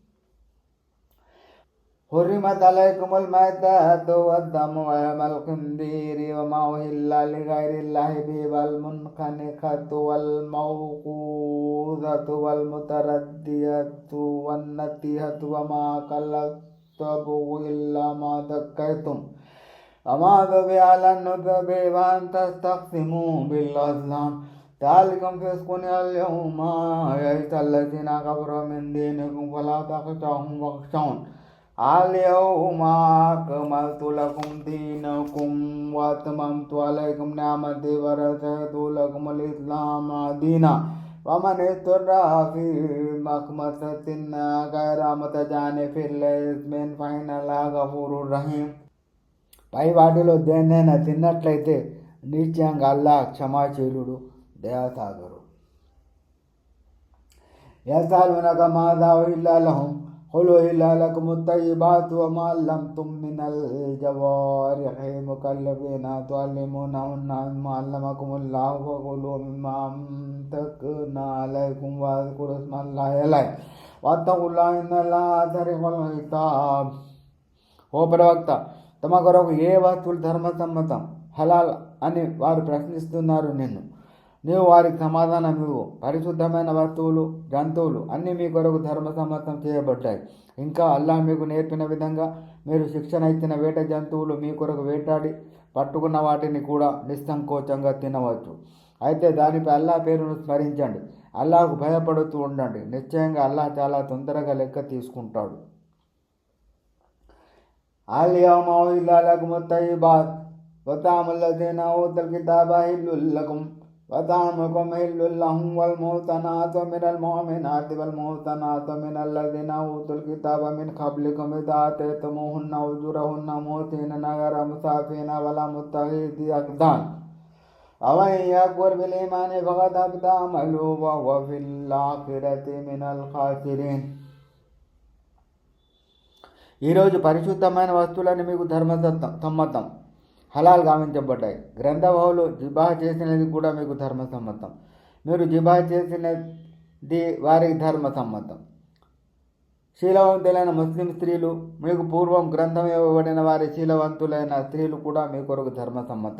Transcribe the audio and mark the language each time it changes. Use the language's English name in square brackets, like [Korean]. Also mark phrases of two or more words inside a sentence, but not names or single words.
[Arabic] حرمت عليكم الميتة والدم ولحم الخنزير وما أهل لغير الله به والمنخنقة والموقوذة وال متردية والنطيحة وما أكل إلا ما ذكيتم وما ذبح على النصب وأن تستقسموا بالأزلام ذلكم فسق اليوم يئس الذين كفروا من دينكم فلا تخشوهم واخشون اليوم أكملت لكم دينكم وأتممت عليكم نعمتي ورضيت لكم الإسلام دينا ومن اضطر في مخمصة غير متجانف لإثم فإن الله غفور رحيم. [Telugu] పై వాటిలో దేన్నైనా తిన్నట్లయితే నిశ్చయంగా అల్లాహ్ క్షమాశీలుడు, దయాసాగరు. [Arabic] يسألونك ماذا أحل لهم قل أحل لكم الطيبات وما علمتم من الجوارح مكلبين تعلمونهن مما علمكم الله فكلوا مما أمسكنا عليكم واذكروا اسم الله عليه واتقوا الله إن الله سريع الحساب. [Telugu] ఓ ప్రవక్త, తమ కొరకు ఏ వస్తువులు ధర్మసమ్మతం హలాల్ అని వారు ప్రశ్నిస్తున్నారు నిన్ను. నీవు వారికి సమాధానం ఇవ్వు. పరిశుద్ధమైన వస్తువులు, జంతువులు అన్నీ మీ కొరకు ధర్మసమ్మతం చేయబడ్డాయి. ఇంకా అల్లాహ్ మీకు నేర్పిన విధంగా మీరు శిక్షణ ఇచ్చిన వేట జంతువులు మీ కొరకు వేటాడి పట్టుకున్న వాటిని కూడా నిస్సంకోచంగా తినవచ్చు. అయితే దానిపై అల్లాహ్ పేరును స్మరించండి. అల్లాహ్కు భయపడుతూ ఉండండి. నిశ్చయంగా అల్లాహ్ చాలా తొందరగా లెక్క తీసుకుంటాడు. [Arabic] اليوم أحل لكم الطيبات وطعام الذين أوتوا الكتاب حل لكم وطعامكم حل لهم والمحصنات من المؤمنات والمحصنات من الذين أوتوا الكتاب من قبلكم إذا آتيتموهن أجورهن محسنين غير مسافحين ولا متخذي أخدان ومن يكفر بالإيمان فقد حبط عمله وهو في الآخرة من الخاسرين. [Telugu] ఈరోజు పరిశుద్ధమైన వస్తువులని మీకు ధర్మసమ్మతం హలాల్ గావించబడ్డాయి. గ్రంథవాహులు జిబాహ చేసినది కూడా మీకు ధర్మసమ్మతం. మీరు జిబాహ చేసినది వారికి ధర్మసమ్మతం. శీలవంతులైన ముస్లిం స్త్రీలు, మీకు పూర్వం గ్రంథం ఇవ్వబడిన వారి శీలవంతులైన స్త్రీలు కూడా మీ కొరకు ధర్మసమ్మతం.